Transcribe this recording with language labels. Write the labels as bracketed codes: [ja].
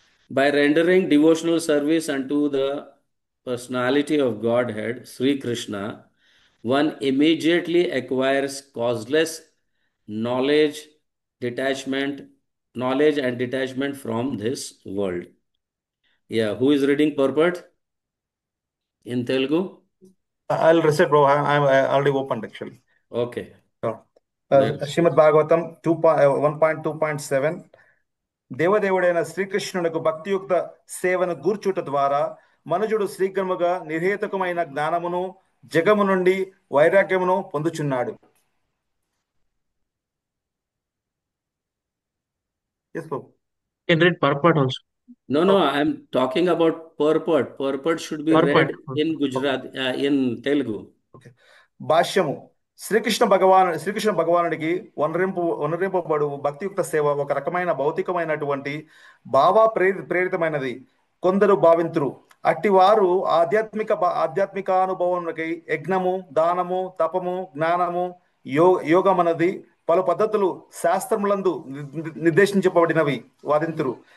[en] By rendering devotional service unto the personality of Godhead, Sri Krishna, one immediately acquires causeless knowledge, detachment, knowledge and detachment from this world. Yeah, who is reading purport in Telugu? I'll reset, bro. I'm already opened actually. Okay. So, That's [te] శ్రీమద్ భాగవతం 1.2.7 దేవదేవుడైన శ్రీకృష్ణునకు భక్తియుక్త సేవను గూర్చుట ద్వారా మనుజుడు శీఘ్రముగా నిర్హేతుకమైన జ్ఞానమును జగము నుండి వైరాగ్యమును పొందుచున్నాడు. [en] Yes, bro. Can read purport also. No, I'm talking about purport. Purport should be Purport. read in Gujarat, in Telugu. Okay. [te] భాష్యము శ్రీకృష్ణ భగవానుడికి వనరింపబడు భక్తియుక్త సేవ ఒక రకమైన భౌతికమైనటువంటి ప్రేరితమైనది కొందరు భావింతురు. అట్టి వారు ఆధ్యాత్మికానుభవానికి యజ్ఞము, దానము, తపము, జ్ఞానము, యోగమన్నది పలు పద్ధతులు శాస్త్రములందు నిర్దేశించబడినవి వాదింతురు.